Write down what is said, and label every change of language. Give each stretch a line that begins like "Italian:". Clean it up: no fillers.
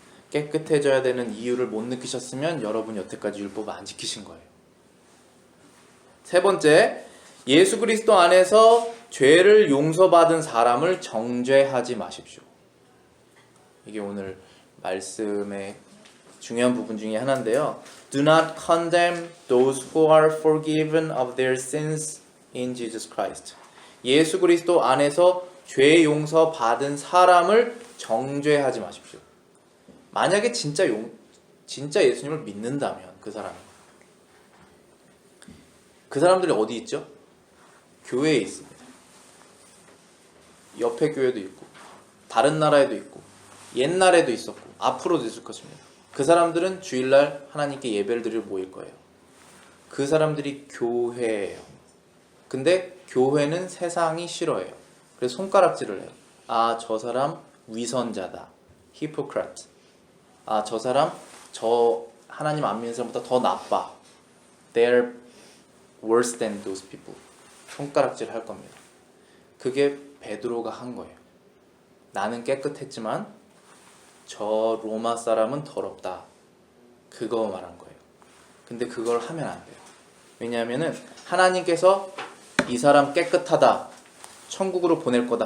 Korean: 깨끗해져야 되는 이유를 못 느끼셨으면 여러분이 여태까지 율법을 안 지키신 거예요. 세 번째, 예수 그리스도 안에서 죄를 용서받은 사람을 정죄하지 마십시오. 이게 오늘 말씀의 중요한 부분 중에 하나인데요.
English: Do not condemn those who are forgiven of their sins in Jesus Christ.
Korean: 예수 그리스도 안에서 죄 용서 받은 사람을 정죄하지 마십시오. 만약에 진짜 예수님을 믿는다면 그 사람들이 어디 있죠? 교회에 있습니다. 옆에 교회도 있고 다른 나라에도 있고 옛날에도 있었고 앞으로도 있을 것입니다. 그 사람들은 주일날 하나님께 예배를 드리러 모일 거예요. 그 사람들이 교회예요. 근데 교회는 세상이 싫어해요. 그래서 손가락질을 해요. 아, 저 사람 위선자다. hypocrite. 아, 저 사람 저 하나님 안 믿는 사람보다 더 나빠.
English: They're worse than those people.
Korean: 손가락질을 할 겁니다. 그게 베드로가 한 거예요. 나는 깨끗했지만 저 로마 사람은 더럽다. 그거 말한 거예요. 근데 그걸 하면 안 돼요. 왜냐하면은 하나님께서 이 사람 깨끗하다. 천국으로 보낼 거다.